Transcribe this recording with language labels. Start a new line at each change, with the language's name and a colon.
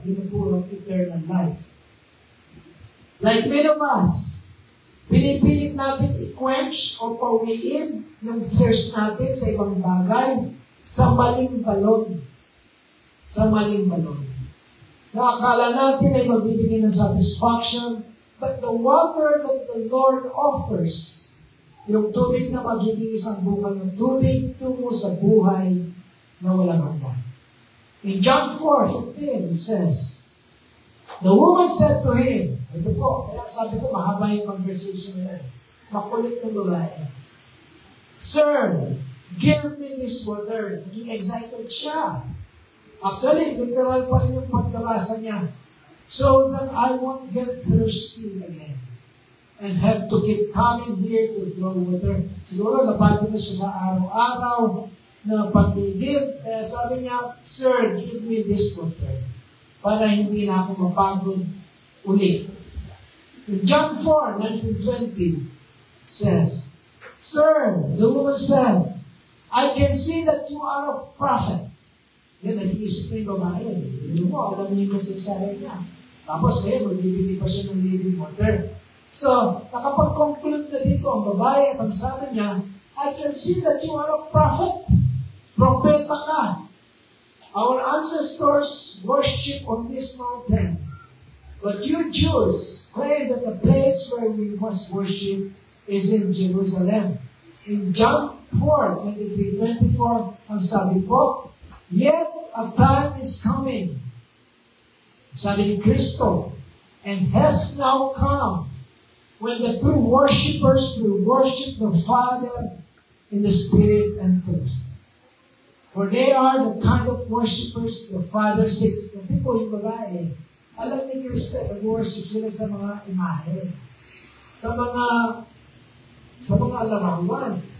Filipino: Yun po ang eternal life.
English: Like many of us,
Filipino: pinipilit natin i-quench o pauwiin yung thirst natin sa ibang bagay sa maling balon. Sa maling balon. Nakakala natin ay magbibigay ng
English: satisfaction, but the water that the Lord offers
Filipino: Yung tubig na magiging isang bukal ng tubig tungo sa buhay na walang hanggan.
English: In John 4:15, it says, the woman said to him,
Filipino: ito po, kaya sabi ko, mahaba yung conversation na yan. Makulit na babae.
English: Sir, give me this water.
Filipino: Naging excited siya. Actually, literal pa rin yung pagkabasa niya.
English: So that I won't get thirsty again and have to keep coming here to draw water.
Filipino: Siguro, napagod na siya sa araw-araw na pag-ibig. Kaya sabi niya,
English: Sir, give me this water
Filipino: para hindi na ako mapagod uli.
English: In John 4:19-20 says, Sir, the woman said, I can see that you are a prophet.
Filipino: Yan, nag-iisip na yung babae. Hindi mo, alam niyo yung kasaysayan niya. Tapos ngayon, magbibigay pa siya ng living water. So, nakapag-conclude na dito ang babae at ang sabi niya,
English: I can see that you are a prophet.
Filipino: Propeta ka.
English: Our ancestors worship on this mountain. But you Jews claim that the place where we must worship is in Jerusalem. In John 4:23-24,
Filipino: ang sabi po,
English: yet a time is coming,
Filipino: sabi ni Kristo,
English: and has now come, when the true worshipers will worship the Father in the Spirit and truth. For they are the kind of worshipers the Father seeks.
Filipino: Kasi po yung babae, alam ni Kristo, nag-worship sila sa mga imahe, sa mga larawan.